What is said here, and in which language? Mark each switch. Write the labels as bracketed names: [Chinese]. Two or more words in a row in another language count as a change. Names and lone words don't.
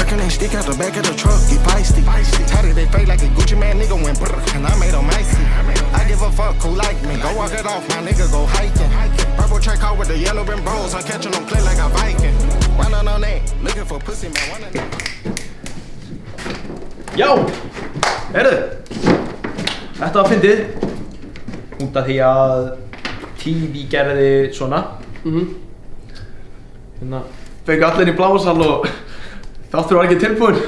[English] stick out the back of the truck, get feisty. Tied it, they fake like a Gucci man, nigga went brr, and I made them icy. I give a fuck who like me, go walk it off, my nigga go hiking. Purple track out with the yellow rim bros, I'm catching them clear like a Viking. Running on that, looking for pussy, man, one of them. [Icelandic] Já, heyrðu, þetta var fyndið út af því að TV gerði svona hérna fengu allir í blámasal og þáttur var ekki tilbúinn.